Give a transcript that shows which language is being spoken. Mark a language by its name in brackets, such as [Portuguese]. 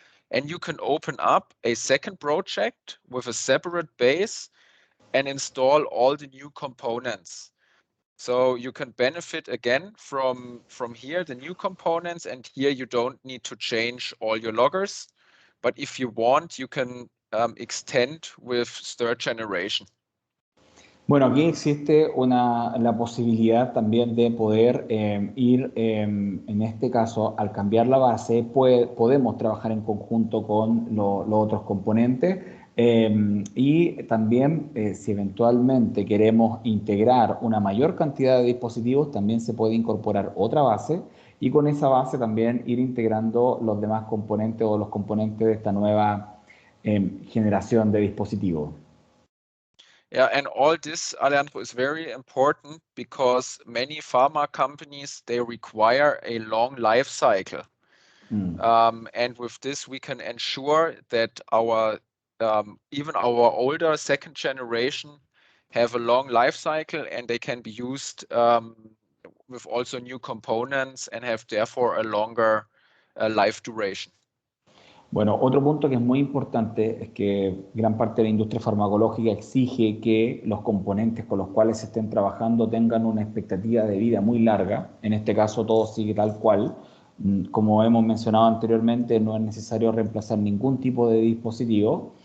[English] And you can open up a second project with a separate base and install all the new components. So you can benefit again from here, the new components, and here you don't need to change all your loggers. But if you want, you can extend with third generation. [Spanish] Bueno, aquí existe la posibilidad también de poder ir, en este caso, al cambiar la base, podemos trabajar en conjunto con los otros componentes. Y también, si eventualmente queremos integrar una mayor cantidad de dispositivos, también se puede incorporar otra base y con esa base también ir integrando los demás componentes o los componentes de esta nueva generación de dispositivos. [English] Yeah, and all this, Alejandro, is very important because many pharma companies, they require a long life cycle. And with this, we can ensure that our even our older second generation have a long life cycle and they can be used with also new components and have therefore a longer life duration. [Spanish] Bueno, otro punto que es muy importante es que gran parte de la industria farmacológica exige que los componentes con los cuales se estén trabajando tengan una expectativa de vida muy larga. En este caso todo sigue tal cual. Como hemos mencionado anteriormente, no es necesario reemplazar ningún tipo de dispositivo.